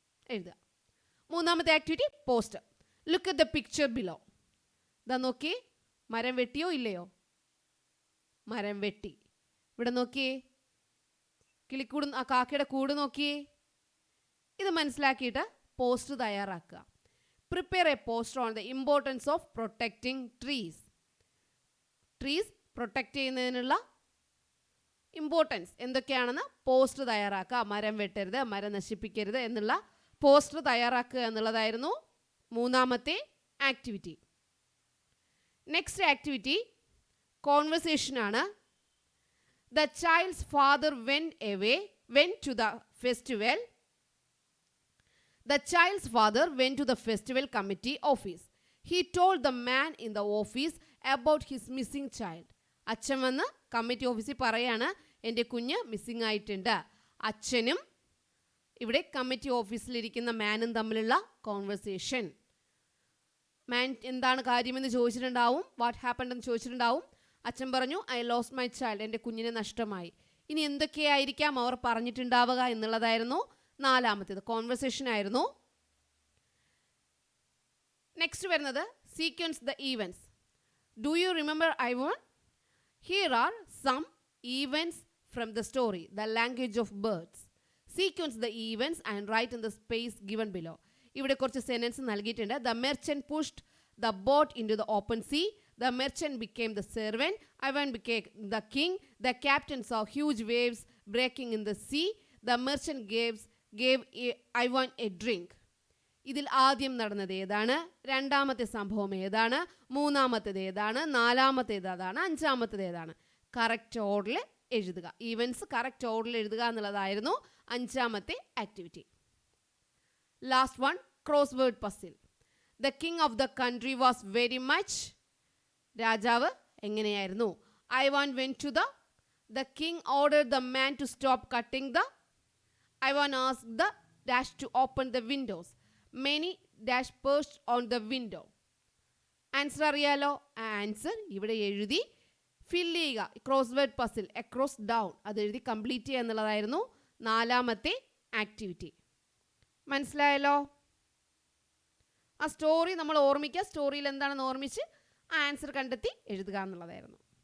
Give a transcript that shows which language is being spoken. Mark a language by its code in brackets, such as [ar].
[ml] എഴുതുക. മൂന്നാമത്തെ activity poster. [en] Look at the picture below. [ml] ഇതാ നോക്കി, മരം വെട്ടിയോ ഇല്ലയോ? മരം വെട്ടി. ഇവിടെ നോക്കിയേ, കിളിക്കൂട്, ആ കാക്കയുടെ കൂട് നോക്കിയേ. ഇത് മനസ്സിലാക്കിയിട്ട് പോസ്റ്റർ തയ്യാറാക്കുക. [en] Prepare a poster on the importance of protecting trees. [ml] Trees protect ചെയ്യുന്നതിനുള്ള ഇമ്പോർട്ടൻസ് എന്തൊക്കെയാണെന്ന് പോസ്റ്റർ തയ്യാറാക്കുക. മരം വെട്ടരുത്, മരം നശിപ്പിക്കരുത് എന്നുള്ള പോസ്റ്റർ തയ്യാറാക്കുക എന്നുള്ളതായിരുന്നു മൂന്നാമത്തെ activity. Next activity കോൺവെർസേഷനാണ്. [en] The child's father went to the festival. The child's father went to the festival committee office. He told the man in the office about his missing child. [ml] അച്ഛൻ വന്ന് committee ഓഫീസിൽ പറയാണ്, എൻ്റെ കുഞ്ഞ് missing ആയിട്ടുണ്ട്. അച്ഛനും ഇവിടെ committee ഓഫീസിലിരിക്കുന്ന മാനും തമ്മിലുള്ള കോൺവെർസേഷൻ. മാൻ എന്താണ് കാര്യമെന്ന് ചോദിച്ചിട്ടുണ്ടാവും, [en] what happened [ml] എന്ന് ചോദിച്ചിട്ടുണ്ടാവും. അച്ഛൻ പറഞ്ഞു, [en] I lost my child, [ml] എൻ്റെ കുഞ്ഞിനെ നഷ്ടമായി. ഇനി എന്തൊക്കെയായിരിക്കാം അവർ പറഞ്ഞിട്ടുണ്ടാവുക എന്നുള്ളതായിരുന്നു നാലാമത്തേത്. കോൺവെർസേഷൻ ആയിരുന്നു. നെക്സ്റ്റ് വരുന്നത് [en] Sequence the events. Do you remember I won? Here are some events from the story, the language of birds. Sequence the events and write in the space given below. [ml] ഇവിടെ കുറച്ച് sentence നൽകിയിട്ടുണ്ട്. [en] The merchant pushed the boat into the open sea. The merchant became the servant. Ivan became the king. The captain saw huge waves breaking in the sea. The merchant gave Ivan a drink. [ml] ഇതിൽ ആദ്യം നടന്നത് ഏതാണ്, രണ്ടാമത്തെ സംഭവം ഏതാണ്, മൂന്നാമത്തേത് ഏതാണ്, നാലാമത്തേത് ഏതാണ്, അഞ്ചാമത്തേത് ഏതാണ്? കറക്റ്റ് ഓർഡറിൽ എഴുതുക. ഈവൻസ് കറക്റ്റ് ഓർഡറിൽ എഴുതുക എന്നുള്ളതായിരുന്നു അഞ്ചാമത്തെ activity. [en] Last one, crossword puzzle. The king of the country was very much. [ml] രാജാവ് എങ്ങനെയായിരുന്നു? [en] Ivan went to the king ordered the man to stop cutting the. Ivan asked the dash to open the windows. Many dash perched on the window. [ml] Answer അറിയാലോ? Answer ഇവിടെ എഴുതി ഫിൽ ചെയ്യുക. Cross word puzzle across down അത് എഴുതി complete ചെയ്യുക എന്നുള്ളതായിരുന്നു നാലാമത്തെ activity. മനസ്സിലായല്ലോ? ആ സ്റ്റോറി നമ്മൾ ഓർമ്മിക്കുക. സ്റ്റോറിയിൽ എന്താണെന്ന് ഓർമ്മിച്ച് ആൻസർ കണ്ടെത്തി എഴുതുക എന്നുള്ളതായിരുന്നു.